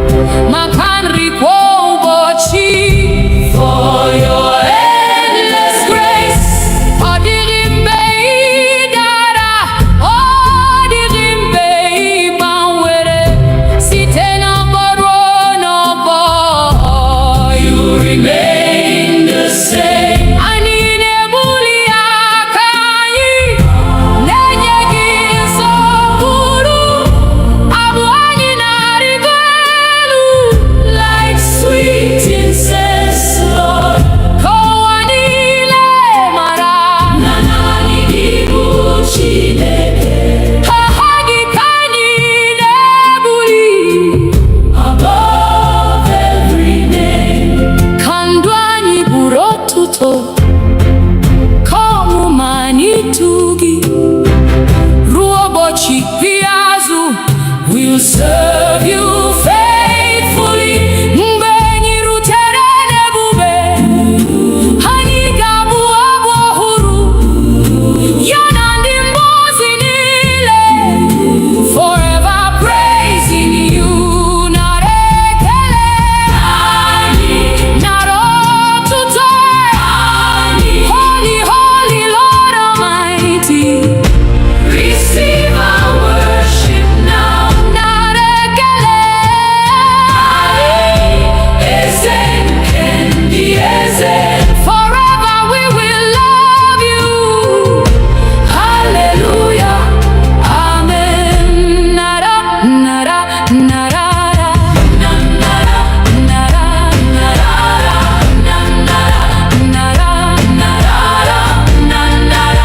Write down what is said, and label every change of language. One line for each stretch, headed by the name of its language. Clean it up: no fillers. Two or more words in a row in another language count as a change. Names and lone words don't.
Igbo: maka nri kwa ụbọchị.
English: For your endless grace.
Igbo: Ọ dịghị mgbe ị dara, ọ dịghị mgbe ị gbanwere, site n'ọgbọ ruo n'ọgbọ.
English: You remain the same.
Igbo: Anyị na-ebuli aka anyị, na-enye gị nsọpụrụ. Abụ anyị na-arịgo elu,
English: Like sweet incense, Lord.
Igbo: ka ụwa niile mara Na naanị gị bụ Chineke. aha gị ka anyị na-ebuli.
English: Above every name.
Igbo: Ka ndụ anyị bụrụ otuto, ka ọmụma anyị too gị. Ruo ụbọchị ikpeazụ,
English: we'll serve you faithfully.
Igbo: Mgbe anyị rutere n'ebube, anyị ga-abụ abụ ọhụrụ, ya na ndị mmụọ ozi niile.
English: Forever praising you.
Igbo: Nara ekele, nara otuto.
English: Holy, holy Lord Almighty. Receive our worship now.
Igbo: Nara ekele. Eze nke ndị eze.
English: Forever we will love you. Hallelujah. Amen.
Igbo: Nara, nara, nara, Na nara, nara, nara, na nara, nara, nara, na nara.